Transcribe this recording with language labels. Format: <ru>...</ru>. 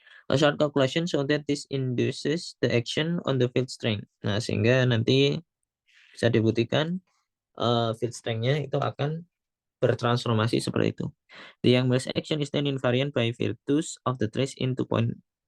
<en>A short calculation so that this induces the action on the field strength.</en> <id>Nah, sehingga nanti bisa dibuktikan field strength-nya itu akan bertransformasi seperti itu.</id> <en>The Young-Mills action is then invariant by virtues of the trace in 2.8.</en>